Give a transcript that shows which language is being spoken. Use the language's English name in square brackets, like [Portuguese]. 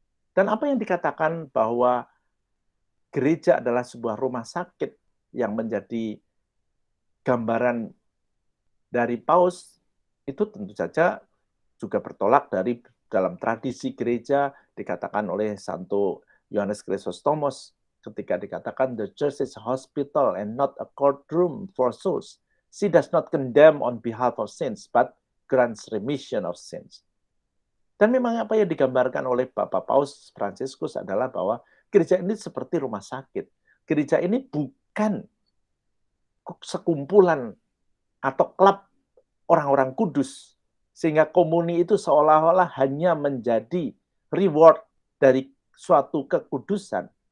[Indonesian] Dan apa yang dikatakan bahwa gereja adalah sebuah rumah sakit yang menjadi gambaran dari Paus, itu tentu saja juga bertolak dari dalam tradisi gereja dikatakan oleh Santo Yohanes Chrysostomos ketika dikatakan [English] the church is a hospital and not a courtroom for souls. She does not condemn on behalf of sins, but grants remission of sins. [Indonesian] Dan memang apa yang digambarkan oleh Bapak Paus Fransiskus adalah bahwa gereja ini seperti rumah sakit. Gereja ini bukan sekumpulan atau klub orang-orang kudus. Sehingga komuni itu seolah-olah hanya menjadi reward dari suatu kekudusan.